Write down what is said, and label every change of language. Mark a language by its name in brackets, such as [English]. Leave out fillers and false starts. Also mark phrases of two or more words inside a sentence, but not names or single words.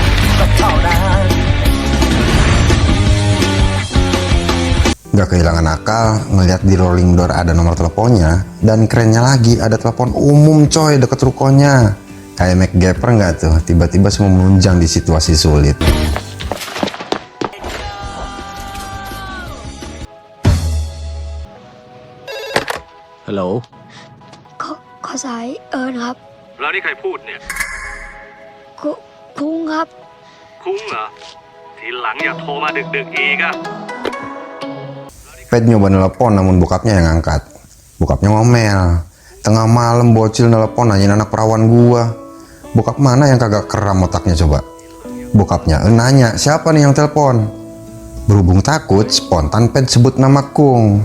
[Indonesian] Gak kehilangan akal ngeliat di [English] rolling door [Indonesian] ada nomor teleponnya, dan kerennya lagi ada telepon umum coy deket rukonya. Kayak MacGyver nggak tuh, tiba-tiba semua menunjang di situasi sulit. [Thai] Hello ขอสายเอิญครับ แล้วนี่ใครพูดเนี่ย คุ้งครับ คุ้งเหรอ ทีหลังอย่าโทรมาดึกๆอีกอะ [Indonesian] Pet nyoba nelpon namun bokapnya yang angkat. Bokapnya ngomel. Tengah malam bocil nelpon nanyain anak perawan gua. Bokap mana yang kagak keram otaknya coba? Bokapnya nanya, siapa nih yang telepon? Berhubung takut, spontan Pet sebut nama Kung.